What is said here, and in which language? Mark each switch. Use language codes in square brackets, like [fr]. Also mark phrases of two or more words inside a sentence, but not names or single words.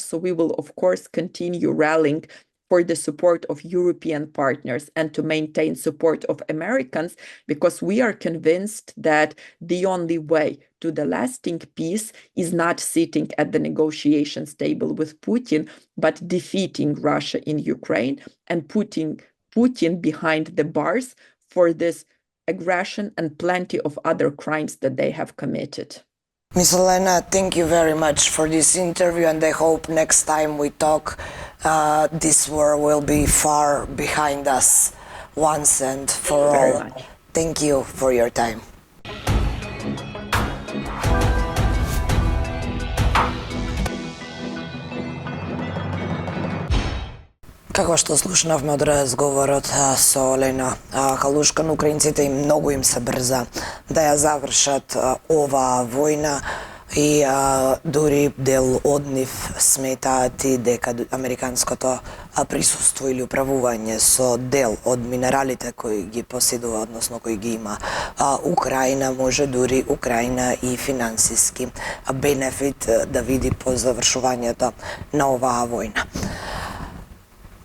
[en] So we will, of course, continue rallying for the support of European partners and to maintain support of Americans, because we are convinced that the only way to the lasting peace is not sitting at the negotiations table with Putin, but defeating Russia in Ukraine and putting Putin behind the bars for this aggression and plenty of other crimes that they have committed. Ms. Olena, thank you very much for this interview, and I hope next time we talk, this war will be far behind us once and for all. Thank you for your time. [mk] Како што слушнавме од разговорот со Олена Халушка, на украинците и многу им се брза да ја завршат оваа војна и дури дел од нив сметаат и дека американското присуство или управување со дел од минералите кои ги поседува, односно кои ги има Украина, може дури Украина и финансиски бенефит да види по завршувањето на оваа војна.